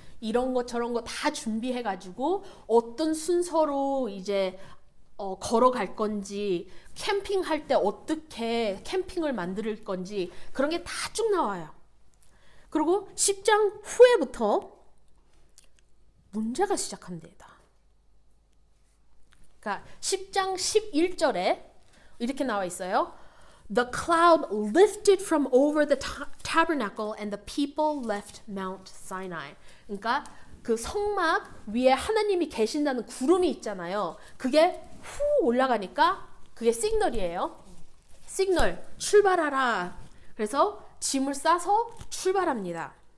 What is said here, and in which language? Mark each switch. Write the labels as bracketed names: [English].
[Korean] 이런 거 저런 거 다 준비해 가지고 어떤 순서로 이제 걸어갈 건지, 캠핑할 때 어떻게 캠핑을 만들 건지 그런 게 다 쭉 나와요. 그리고 10장 후에부터 문제가 시작합니다. 그러니까 10장 11절에 이렇게 나와 있어요. [English] The cloud lifted from over the tabernacle and the people left Mount Sinai. [Korean] 그러니까 그 성막 위에 하나님이 계신다는 구름이 있잖아요. 그게 후 올라가니까 그게 시그널이에요. 시그널, 출발하라. 그래서 짐을 싸서 출발합니다.